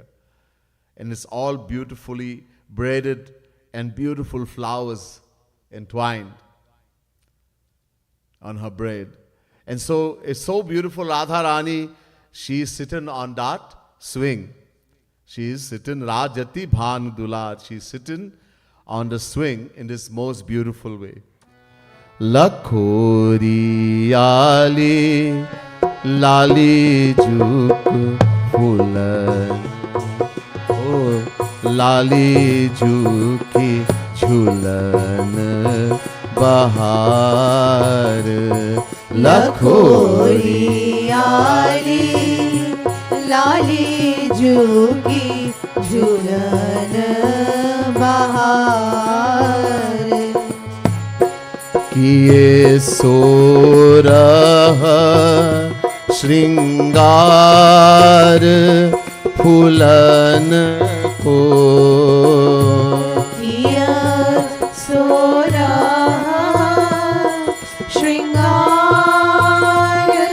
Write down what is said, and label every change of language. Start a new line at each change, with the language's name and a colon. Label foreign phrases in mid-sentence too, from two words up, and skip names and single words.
English: And it's all beautifully braided and beautiful flowers entwined on her braid. And so it's so beautiful, Radha Rani, she is sitting on that swing. She is sitting,
Braj: राजति भान दुलत,
English: she is sitting on the swing in this most beautiful way.
Braj: लखोरी आली लाली जुक फूलन, ओ लाली जुकी झूलन बहार. लखोरी आली लाली जुगी झूलन बहार। किए 16 श्रृंगार फूलन को, किया 16 श्रृंगार